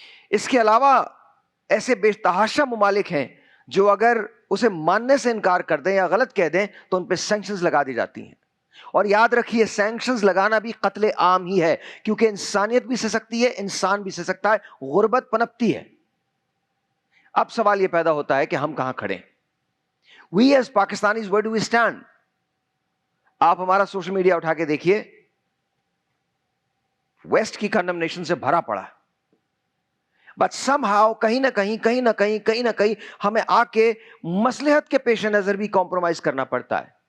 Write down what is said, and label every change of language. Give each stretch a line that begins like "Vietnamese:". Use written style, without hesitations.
Urdu: اس کے علاوہ ایسے بے تحاشا ممالک ہیں جو اگر اسے ماننے سے انکار کر دیں یا غلط کہہ دیں تو ان پہ سینکشنز لگا دی جاتی ہیں. اور یاد رکھیے سینکشنز لگانا بھی قتل عام ہی ہے, کیونکہ انسانیت بھی سہ سکتی ہے, انسان بھی سہ سکتا ہے, غربت پنپتی ہے. اب سوال یہ پیدا ہوتا ہے کہ ہم کہاں کھڑے ہیں.
English: We as Pakistanis, where do we stand?
Urdu: آپ ہمارا سوشل میڈیا اٹھا کے دیکھیے, ویسٹ کی کنڈمنیشن سے بھرا پڑا ہے.
English: but somehow
Urdu: کہیں نہ کہیں ہمیں آ کے مصلحت کے پیش نظر بھی کمپرومائز کرنا پڑتا ہے.